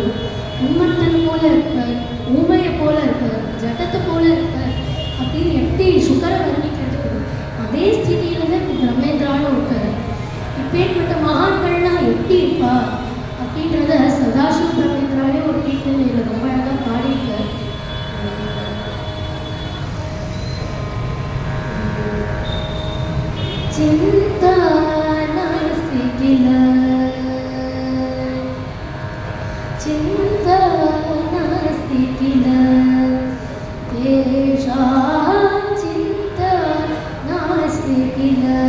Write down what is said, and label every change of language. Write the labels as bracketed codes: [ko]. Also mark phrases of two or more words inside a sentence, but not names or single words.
[ta] உண்மத்தன் போல இருப்பார், ஊமையை போல இருப்பார், ஜடத்தை போல இருப்பார் அப்படின்னு எப்படி சுகர வர்ணிக்கிறது. அதே ஸ்திதியில தான் பிரம்மேந்திராலும் இருக்கார். இப்பேற்பட்ட மகான்கள்லாம் எப்படி இருப்பா அப்படின்றத சதாசிவ பிரம்மேந்திராலே ஒரு கீர்த்தனையில ரொம்ப அழகா பாடியிருக்கார். [sa] चिंता नास्ति किल चिंता नास्ति किल तेषां चिंता नास्ति किल